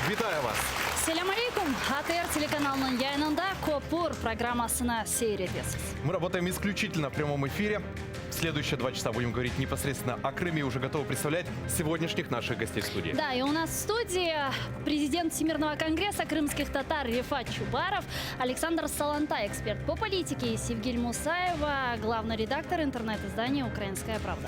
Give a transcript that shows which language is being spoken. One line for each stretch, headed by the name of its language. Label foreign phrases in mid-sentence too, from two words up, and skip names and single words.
Ukrainian: Вітаю вас!
Crimean Tatar: Селям алейкум. АТР телеканалның яйнында Копур программасына сейредесіз.
Russian: Мы работаем исключительно в прямом эфире. В следующие 2 часа будем говорить непосредственно о Крыме и уже готовы представлять сегодняшних наших гостей в студии. Да, и у нас в студии президент Всемирного конгресса крымских татар Рифат Чубаров, Александр Салантай, эксперт по политике, и Севгиль Мусаева, главный редактор интернет-издания «Украинская правда».